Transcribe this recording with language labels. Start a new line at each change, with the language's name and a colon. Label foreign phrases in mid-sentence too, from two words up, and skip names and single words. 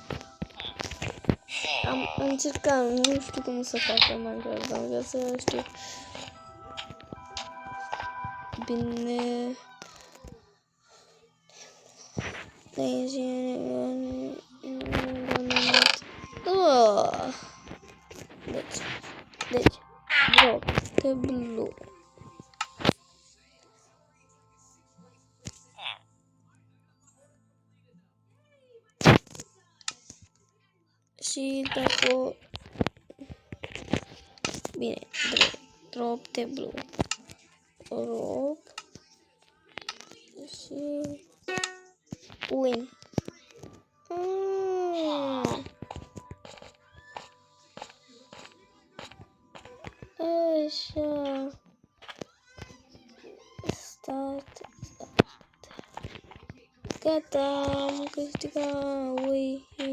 Romanian: Am încercat, nu știu cum să fac în Minecraft, dar vreau să știu. Bine. Deci,
English: drop the blue.
Romanian: Și dacă... Bine,
English: drop the blue.
Romanian: Rog. Și... Win. Așa. Start. Gata, am câștigat. Ui.